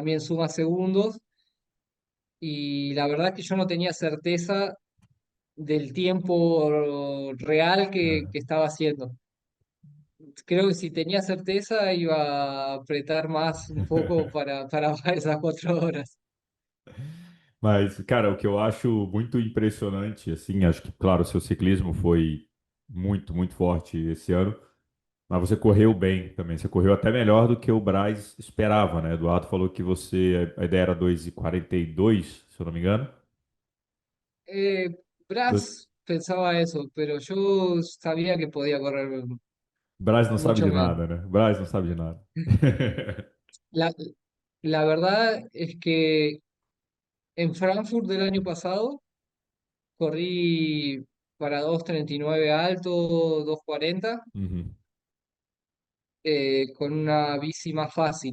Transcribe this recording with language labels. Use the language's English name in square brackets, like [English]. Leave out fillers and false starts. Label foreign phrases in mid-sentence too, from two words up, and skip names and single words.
[Spanish] también suma segundos, y la verdad es que yo no tenía certeza del tiempo real [Portuguese] É. [Spanish] que estaba haciendo. Creo que si tenía certeza iba a apretar más un poco para bajar esas 4 horas. [Portuguese] Mas, cara, o que eu acho muito impressionante, assim, acho que, claro, seu ciclismo foi muito, muito forte esse ano, mas você correu bem também. Você correu até melhor do que o Braz esperava, né? Eduardo falou que a ideia era 2:42, se eu não me engano. Eh, Do- [Spanish] Braz pensaba eso, pero yo sabía que podía correr [Portuguese] Braz não sabe [Spanish] mucho de menos. [Portuguese] nada, né? Braz não sabe de nada. [Spanish] La, la verdad es que en Frankfurt del año pasado corrí para 2:39 alto, 2:40, Uhum, con una bici más fácil.